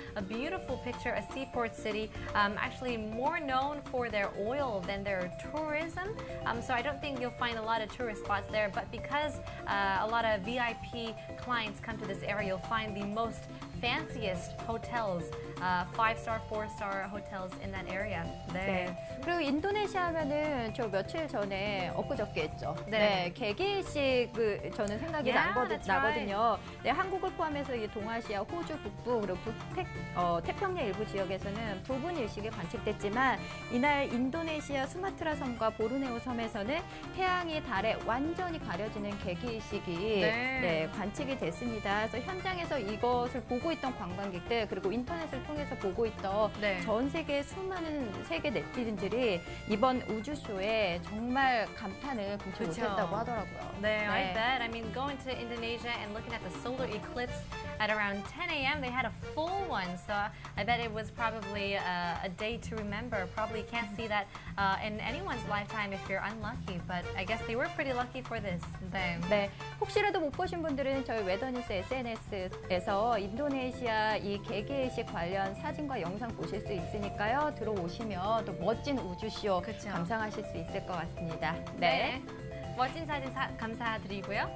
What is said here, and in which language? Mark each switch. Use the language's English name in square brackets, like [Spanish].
[English] A beautiful picture, a seaport city, actually more known for their oil than their tourism. So I don't think you'll find a lot of tourist spots there. But because a lot of VIP clients come to this area, you'll find the most fanciest hotels, 5-star, 4-star hotels in that area. [Korean] 네. 그리고 인도네시아 하면은 저 며칠 전에 엊그저께 했죠. 네. 개기일식을 저는 생각이 [English] Yeah, that's [Korean] 나거든요. 네, 한국을 포함해서 이 동아시아, 호주 북부 그리고 태평양 일부 지역에서는 부분 일식이 관측됐지만 이날 인도네시아 수마트라 섬과 보르네오 섬에서는 태양이 달에 완전히 가려지는 개기일식이 네. 관측이 됐습니다. 그래서 현장에서 이것을 보고 있던 관광객들 그리고 인터넷을 통해서 보고 있던 네. 전 세계 수많은 세계 네티즌들이 이번 우주쇼에 정말 감탄을 금치 그쵸. 못했다고 하더라고요. [English] There, I bet. I mean, going to Indonesia and looking at the solar eclipse at around 10 a.m., they had a full one. So I bet it was probably a day to remember. Probably can't see that in anyone's lifetime if you're unlucky. But I guess they were pretty lucky for this. [Korean] 네, 혹시라도 못 보신 분들은 저희 웨더뉴스 SNS에서 인도네시아 이 개개일식 관련 사진과 영상 보실 수 있으니까요. 들어오시면 또 멋진 우주쇼 그쵸. 감상하실 수 있을 것 같습니다. 네. 멋진 사진 감사드리고요.